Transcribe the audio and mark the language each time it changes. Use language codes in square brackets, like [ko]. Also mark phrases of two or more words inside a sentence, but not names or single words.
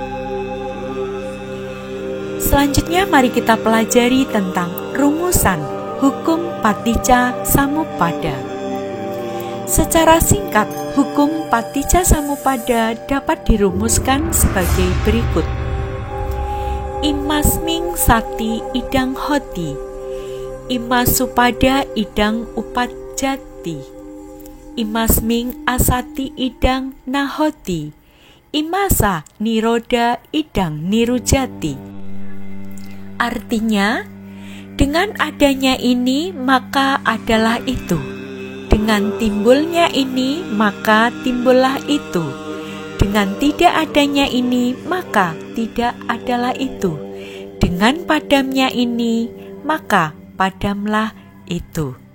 [id] Selanjutnya mari kita pelajari tentang rumusan hukum [pi] Paticca Samuppada. [id] Secara singkat, hukum [pi] Paticca Samuppada [id] dapat dirumuskan sebagai berikut. [pi] Imasming sati idang hoti, imasupada idang upajjati, imasming asati idang nahoti, imasa niroda idang nirujati. [id] Artinya, dengan adanya ini maka adalah itu, dengan timbulnya ini maka timbullah itu, dengan tidak adanya ini maka tidak adalah itu, dengan padamnya ini maka padamlah itu.